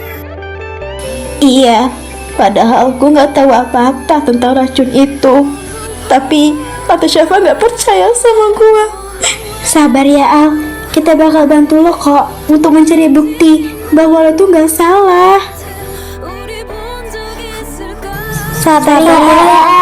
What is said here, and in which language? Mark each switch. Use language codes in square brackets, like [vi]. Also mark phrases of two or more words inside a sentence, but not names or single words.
[id] Iya, padahal gue nggak tahu apa-apa tentang racun itu. Tapi Tante Syafa nggak percaya sama gue. Sabar ya, Al. Kita bakal bantu lo kok untuk mencari bukti bahwa lo tuh nggak salah. [ko] 우리 본 적이 있을까 [id] Sabar ya, Al.